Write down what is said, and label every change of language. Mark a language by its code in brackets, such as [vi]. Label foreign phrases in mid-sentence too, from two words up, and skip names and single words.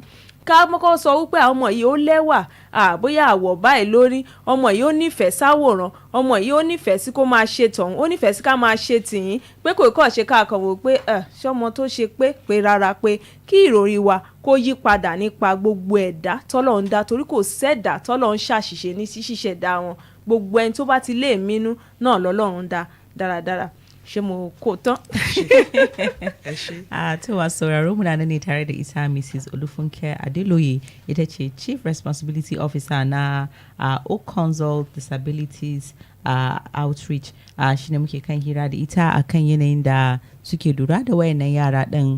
[yo] Ká mọ́kọ́ sọ wípé àwọn ọmọ yìí ó lẹ́wà, bóyá àwọ̀ báyìí lórí, ọmọ yìí ó nífẹ̀ẹ́ sáwòrán, ọmọ yìí ó nífẹ̀ẹ́ sí kó máa ṣe tọ̀hún, ó nífẹ̀ẹ́ sí ká máa ṣe tìyín, pé kò kọ́ ṣe káàkan wò pé ṣọmọ tó ṣe pé rárá, pé kí ìròrí wa kó yí padà nípa gbogbo ẹ̀dá tọ́lọ̀ ń dá, torí kò sẹ́dá tọ́lọ̀ ń ṣàṣìṣe ní ṣíṣẹ̀dá wọn. Gbogbo ẹni tó bá ti lè mínú náà lọ́lọ́run dá dáradára. Ṣé mo kò tán? [ha] To wa sauraro muna nan ne tare da ita Mrs. Olúfúnkẹ́ Adélóyè, ita ce [en] Chief Responsibility Officer [ha] na OYO Consult Disabilities Outreach. Shi ne muke kan hira da ita akan yanayin da suke lura da wayannan yara din.